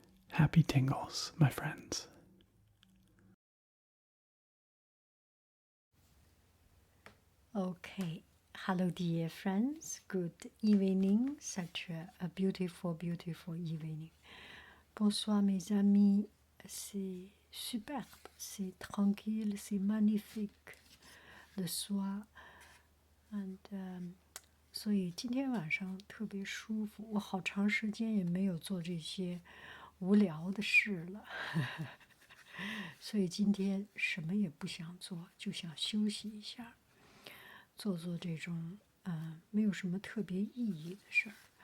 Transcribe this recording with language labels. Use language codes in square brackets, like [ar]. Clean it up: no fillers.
[en] Happy tingles, my friends. Okay, hello dear friends, good evening, such a beautiful, beautiful evening. [fr] Bonsoir mes amis, c'est superbe, c'est tranquille, c'est magnifique le soir. [en] And, [zh] 所以今天晚上特别舒服，我好长时间也没有做这些无聊的事了，所以今天什么也不想做，就想休息一下。做这种没有什么特别意义的事儿。